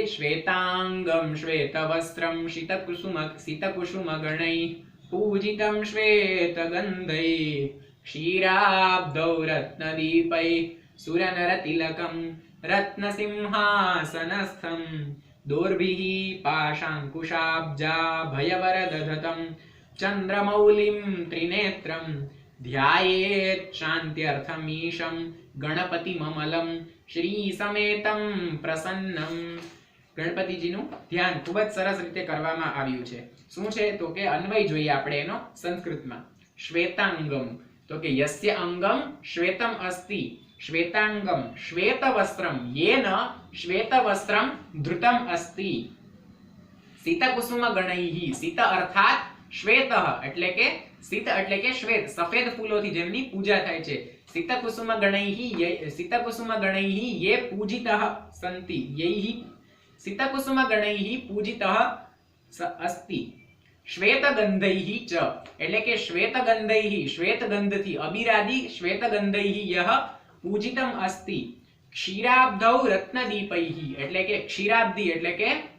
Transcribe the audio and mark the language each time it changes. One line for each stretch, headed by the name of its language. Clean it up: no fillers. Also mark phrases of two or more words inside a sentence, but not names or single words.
Sanskrit: શ્વેતાંગમ શ્વેતવસ્ત્રમ શીતકુસુમ ગણૈ પૂજિતમ શ્વેતગંધૈ ક્ષીરાબ્ધૌ રત્નદીપૈ સુરનરતિલકમ રત્નસિંહાસનસ્થમ દોર્ભિઃ પાશાંકુશાબ્જા ભયવરદધતમ ચંદ્રમૌલિમ ત્રિનેત્રમ ધ્યાયેત શાંત્યર્થમીશમ ગણપતિમમલમ શ્રી સમેતમ પ્રસન્નમ।
Gujarati: ગણપતિજીનું ધ્યાન ખૂબ જ સરસ રીતે કરવામાં આવ્યું છે। શું છે તો કે અન્વય જોઈએ આપણે એનો સંસ્કૃતમાં। શ્વેતાંગમ તો કે
Sanskrit: યસ્ય અંગમ શ્વેતમ અસ્તિ श्वेतांगम श्वेतवस्त्रम येन श्वेतवस्त्रम धृतम अस्ति સીતકુસુમ ગણૈઃ સીત અર્થાત શ્વેત
Gujarati: એટલે કે સીત એટલે કે શ્વેત સફેદ ફૂલોથી જેમની પૂજા થાય છે સીતકુસુમ
Sanskrit: ગણૈઃ યે પૂજિતઃ સંતિ યૈઃ સીતકુસુમ ગણૈઃ પૂજિતઃ અસ્તિ શ્વેત ગંધૈઃ ચ
Gujarati: એટલે કે
Sanskrit: શ્વેત ગંધૈઃ
Gujarati: શ્વેત ગંધથી
Sanskrit: અબીરાદિ શ્વેત ગંધૈઃ યહ પૂજિતમ અસ્તિ ક્ષીરાબ્ધૌ રત્નદીપૈઃ
Gujarati: એટલે કે ક્ષીરાબ્ધિ એટલે કે